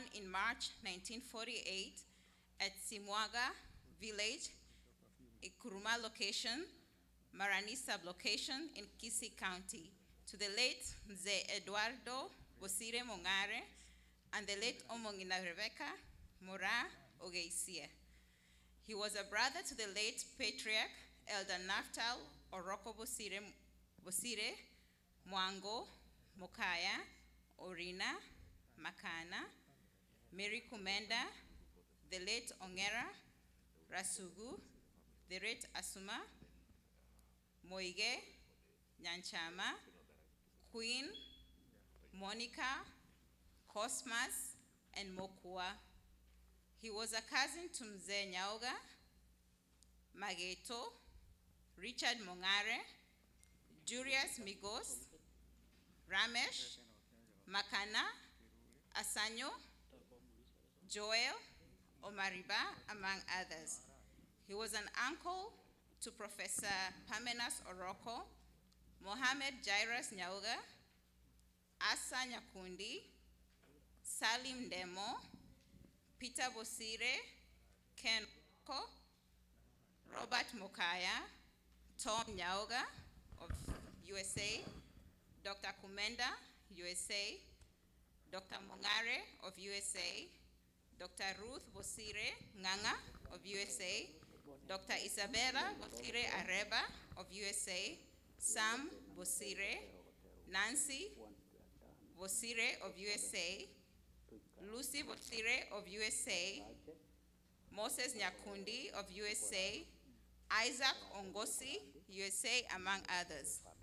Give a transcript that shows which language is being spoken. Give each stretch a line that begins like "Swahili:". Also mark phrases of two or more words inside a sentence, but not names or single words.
English: in March 1948 at Simwaga Village, Ikuruma location, Marani sub-location in Kisii County, to the late Mzee Eduardo Bosire Mongare and the late Omongina Rebecca Mora Ogeisia. He was a brother to the late Patriarch Elder Naftal Oroko Bosire Mwango, Mokaya, Orina, Makana, Mary Kumenda, the late Ongera, Rasugu, the late Asuma, Moige, Nyanchama, Queen, Monica, Cosmas, and Mokua. He was a cousin to Mzee Nyaoga, Mageto, Richard Mongare, Julius Migos, Ramesh, Makana, Asanyo, Joel, Omariba, among others. He was an uncle to Professor Pamenas Oroko, Mohammed Jairus Nyauga, Asa Nyakundi, Salim Demo, Peter Bosire, Ken Oko, Robert Mokaya, Tom Nyauga of USA, Dr. Kumenda, USA, Dr. Mongare of USA, Dr. Ruth Bosire Nganga of USA, Dr. Isabella Bosire Areba of USA, Sam Bosire, Nancy Bosire of USA, Lucy Bosire of USA, Moses Nyakundi of USA, Isaac Ongosi, USA, among others.